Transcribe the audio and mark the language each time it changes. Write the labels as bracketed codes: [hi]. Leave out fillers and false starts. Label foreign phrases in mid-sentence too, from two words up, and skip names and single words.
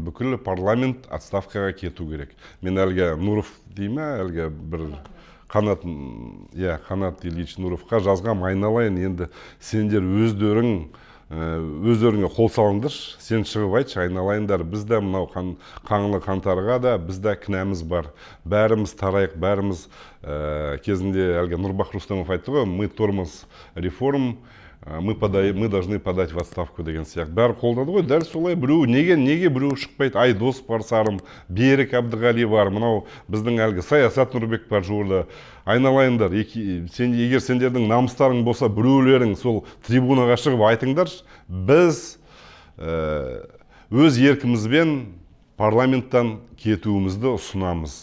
[kk] Бүкіл парламент отставкаға кету керек. Мен әлгі Нуров дейме, әлгі бір Қанат Ильич Нуровқа жазғам, айналайын, енді сендер өздеріңе қол салыңдыршы, сен шығып айтшы, айналайындар, бізде мынау қаңлы қантарға да бізде кінәміз бар. Бәріміз тарайық, бәріміз кезінде әлгі Нұрбах Рустамов айтты ғой, [ru] мы тормоз реформ, мы должны подать в отставку [kk] деген сияқты. Бәрі қолдады ғой, дәл солай біреу, неге біреу шықпайды? Айдос бар, Сарым, Берік Әбдіғали бар, мынау біздің әлгі Саясат Нұрбек бар жуырда. Айналайындар, егер сендердің намыстарың болса, біреулерің сол трибунаға шығып айтыңдаршы, біз өз еркімізбен парламенттан кетуімізді ұсынамыз.